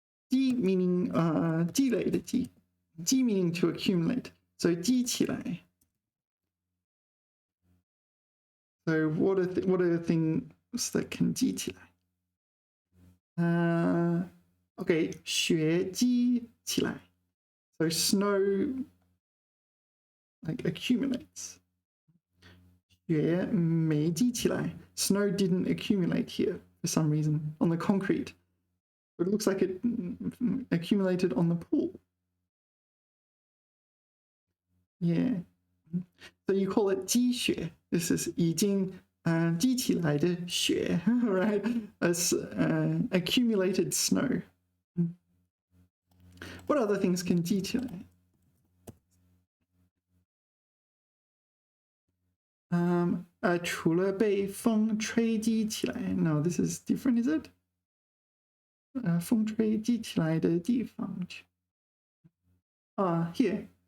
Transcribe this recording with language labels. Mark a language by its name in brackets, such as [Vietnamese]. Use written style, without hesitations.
[Chinese] 积 meaning 积累的积. [English] 积 meaning to accumulate. So 积起来. So what are the things that can 积起来? Okay, [Chinese] 雪积起来. [English] So snow like accumulates. [Chinese] 雪没积起来. [English] Snow didn't accumulate here for some reason on the concrete. But it looks like it accumulated on the pool. Yeah. So you call it 积雪. This is [Chinese] 已经积起来的雪, [English] right? As accumulated snow. What other things can 积起来? [Chinese] 除了被风吹积起来. [English] No, this is different, is it? [Chinese] 风吹积起来的地方去.Here.